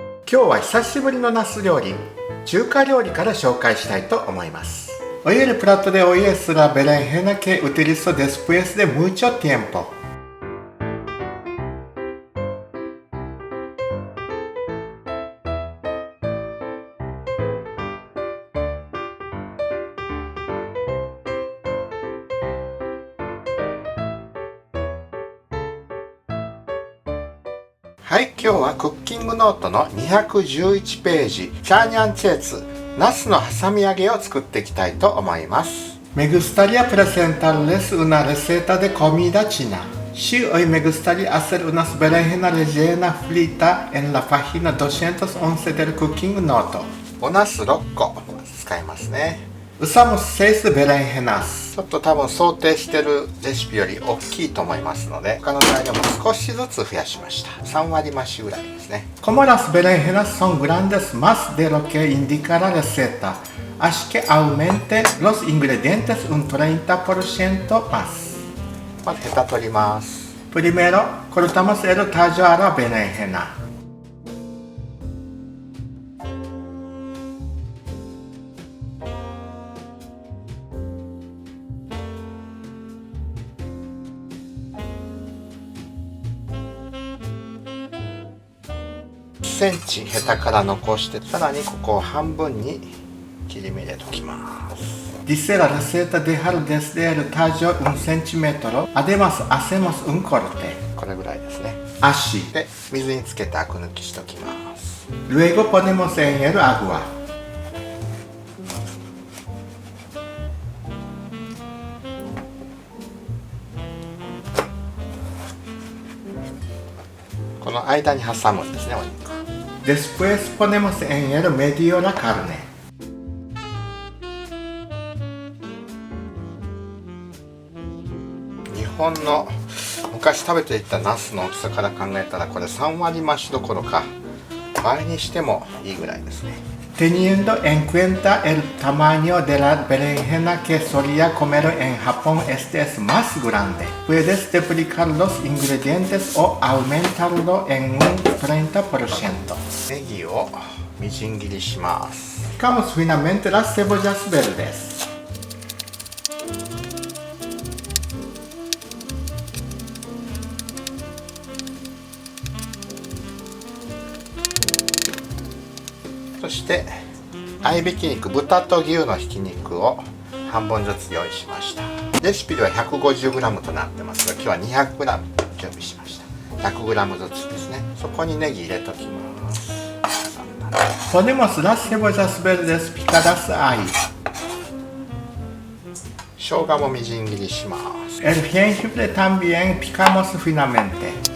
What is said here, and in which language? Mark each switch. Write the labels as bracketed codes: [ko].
[ja] 今日は久しぶりのナス料理、中華料理から紹介したいと思います。 [es] Hoy el plato de hoy es la berenjena que utilizo después de mucho tiempo. [ja] はい、今日はクッキングノートの211ページチャーニャンチェーツナスの挟み揚げを作っていきたいと思います。 [es] Me gustaría presentarles una receta de comida china. Sí, hoy me gustaría hacer unas berenjenas rellenas fritas en la página 211 del Cooking Note. [ja] おナス6個使いますね。 [es] Usamos 6 berenjenas。 [ja] ちょっと多分想定してるレシピより大きいと思いますので、他の材料も少しずつ増やしました。 3割増しぐらいですね。 [es] Como las berenjenas son grandes más de lo que indica la receta, así que aumente los ingredientes un 30% más。 [ja] まずヘタ取ります。 [es] Primero cortamos el tallo a la berenjena。 [ja] 1センチヘタから残して、さらにここを半分に切り目入れときます。 [es] Dice la receta dejar desde el tallo 1 centímetro. Además hacemos un corte。 [ja] これぐらいですね。 [es] Así。 [ja] で、水につけてアク抜きしときます。 [es] Luego ponemos en el agua。 [ja] この間に挟むんですね、お肉。 [es] Después ponemos en el medio la carne。 [ja] 日本の昔食べていたナスの大きさから考えたら、これ3割増しどころか倍にしてもいいぐらいですね。 [es] Teniendo en cuenta el tamaño de la berenjena que solía comer en Japón, este es más grande. Puedes duplicar los ingredientes o aumentarlo en un 30%. [ja] ネギをみじん切りします。 [es] Picamos finamente las cebollas verdes。 [ja] そして合いびき肉、豚と牛のひき肉を半分ずつ用意しました。レシピでは 150g となってますが、今日は 200g 準備しました。 100g ずつですね。そこにネギ入れときます。 [es] Ponemos las cebollas verdes picadas ahí。 [ja] 生姜もみじん切りします。 [es] El jengibre también picamos finamente。